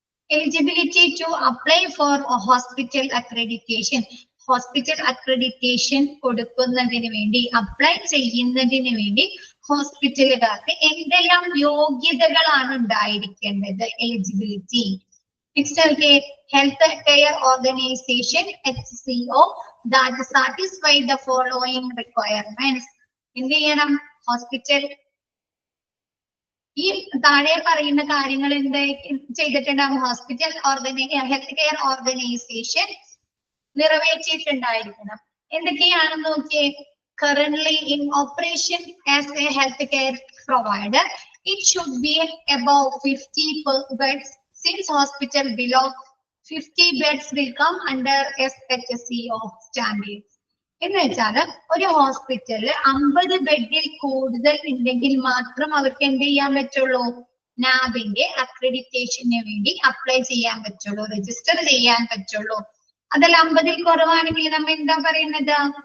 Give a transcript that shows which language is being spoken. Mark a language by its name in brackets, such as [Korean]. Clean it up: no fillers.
[English] Eligibility to apply for hospital accreditation. [Malayalam] Hospital accreditation കൊടുക്കുന്നതിന് വേണ്ടി, apply ചെയ്യുന്നതിന് വേണ്ടി ഹോസ്പിറ്റലുകാർക്ക് എന്തെല്ലാം യോഗ്യതകളാണ് ഉണ്ടായിരിക്കേണ്ടത്? [English] Eligibility. Next, healthcare organization HCO that satisfy the following requirements. [Malayalam] എന്ത് ചെയ്യണം? ഹോസ്പിറ്റൽ ഈ താഴെ പറയുന്ന കാര്യങ്ങൾ എന്ത് ചെയ്തിട്ടുണ്ടാവും? Hospital health care organisation നിറവേറ്റിയിട്ടുണ്ടായിരിക്കണം. എന്തൊക്കെയാണെന്ന് നോക്കിയേ. [English] Currently in operation as a healthcare provider, it should be above 50 beds. Since hospital below 50 beds will come under SHCO standards. [Malayalam] എന്ന് വെച്ചാൽ ഒരു ഹോസ്പിറ്റലിൽ 50 ബെഡിൽ കൂടുതൽ ഉണ്ടെങ്കിൽ മാത്രം അവർക്ക് എന്ത് ചെയ്യാൻ പറ്റുള്ളൂ? നാബിന്റെ അക്രഡിറ്റേഷന് വേണ്ടി അപ്ലൈ ചെയ്യാൻ പറ്റുള്ളൂ, രജിസ്റ്റർ ചെയ്യാൻ പറ്റുള്ളൂ. അതിൽ 50ൽ കുറവാണെങ്കിൽ നമ്മൾ എന്താ പറയുന്നത്?